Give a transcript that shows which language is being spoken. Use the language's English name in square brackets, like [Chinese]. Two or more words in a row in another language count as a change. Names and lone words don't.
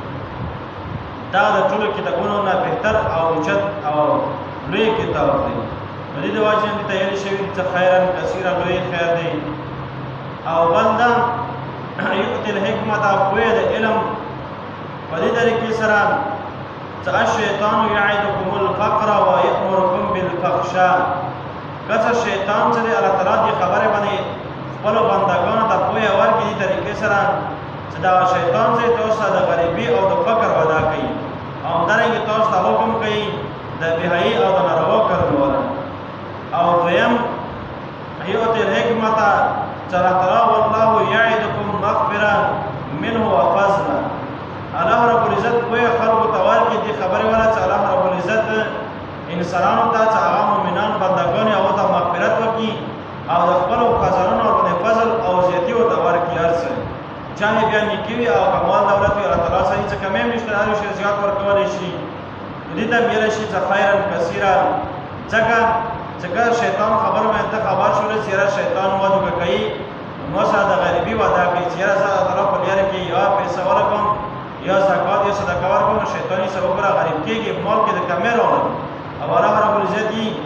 [Pashto] دا د ټولو کتابونو نه بهتر او اوچت او لوی کتاب دی د دې د وجې دې ته ویل شوي چې [Arabic] خیرا کثیرا [Pashto] لوی خیر دی او بل دا [Arabic] یؤتي الحکمة [Pashto] پوهه د علم په دې طریقې سره چې [Arabic] الشیطان یعدکم الفقر ویأمرکم بالفحشاء [Pashto] کله شیطان چې الله تعالی دې خبره باندې خپلو بندګانو ته پوهه ورکړي دې طریقې سره چې دا شیطان چې تاسو د غریبي او د فقر وعده کوي او همدارنګې تاسو ته حکم کوي د بېحیایي او د ناروا کارونو والا او دویم [Arabic] یؤتي الحکمة [Pashto] چې الله تعالی [Arabic] والله یعدکم مغفرة منه وفضلا [Pashto] الله رب العزت پوهه خلکو ته ورکړي دې خبرې والا چې الله رب العزت انسانانو ته چې هغه مؤمنان بندګان یې هغو ته مغفرت وکړي او د خپلو خزانونو ورباندې فضل او زیاتي ورته ورکړي هر څه چاهې بیا نیکي وي او که مال دولت وي الله تعالی صحیح څه کمی هم نشته هر یو شی زیات ورکولی شي نو دې ته هم ویلی شي چې [Arabic] خیرا کثیره [Pashto] ځکه چې کله شیطان خبر باندې ته خبر شولې چې یاره شیطان وعده که کوي نو سره د غریبي وعده کوي چې یاره زه د الله په لاره کې یوه پیسه ورکړم یا زکات یا صدقه ورکړم نو شیطان یې سره وګوره غریب کېږي مال کې د کمۍ راوړم او الله رب العزت یې